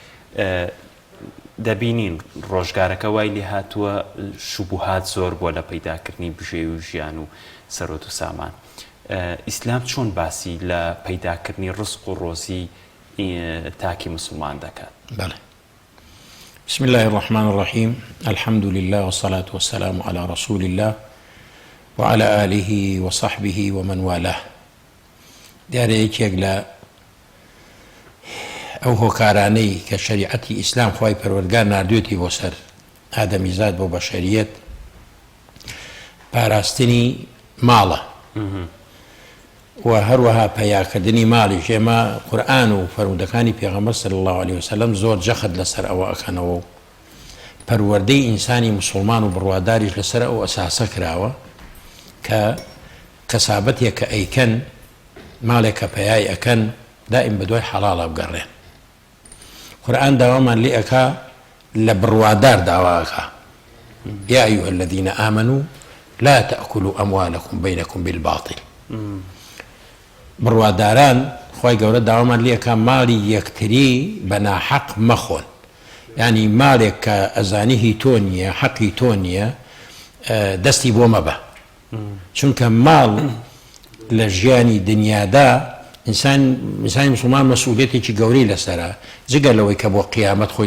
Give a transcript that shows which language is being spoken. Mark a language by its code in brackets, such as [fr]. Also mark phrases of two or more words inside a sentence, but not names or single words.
[ckb] دەبینین ڕۆژگارەکە وای لێ هاتووە شوبوهات زۆر بۆ لە پەیداکردنی بژێ و ژیان و سەروەت و سامان ئیسلام چۆن باسی لە پەیداکردنی ڕزق و ڕۆزی تاکی موسڵمان دەکات بەڵێ [ar] بسم الله الرحمن الرحيم الحمد لله والصلاة والسلام على رسول الله وعلى آله وصحبه ومن والاه [ckb] دیارە یەکێک لە ئەو هۆکارانەی کە شەریعەتی ئیسلام خوای پەروەردگار ناردوێتی بۆ سەر ئادەمیزاد بۆ بەشەریەت پاراستنی ماڵە و هەروەها پەیاکردنی ماڵی ئێمە قورئان و فەرمودەکانی پێغەمبەر [ar] صلی الله عليه [ckb] وسلم زۆر جەخت لەسەر ئەوە ئەکەنەوە و پەروەردەی ئینسانی موسڵمان و بڕواداریش لەسەر ئەو ئەساسە کراوە کە کەسابەتێک کە ئەیکەن ماڵێک کە پەیای ئەکەن دائیم بە دوای حەڵاڵە بگەڕێن قورئان داوامان لێ ئەکا لە بڕوادار داواکە [ar] يا أيها الذين آمنوا لا تأكلوا أموالكم بينكم بالباطل [ckb] بڕواداران خۆی گەورە داوامان لێ ئەکا ماڵی یەکتری بە ناحەق مەخۆن یعنی ماڵێک کە ئەزانی تۆ نییە حەقی تۆ نییە دەستی بۆ مەبە چونکە ماڵ لە ژیانی دنیادا ئینسانی موسڵمان مەسئولیەتێکی گەورەی لەسەرە جگە لەوەی کە بۆ قیامەت خۆی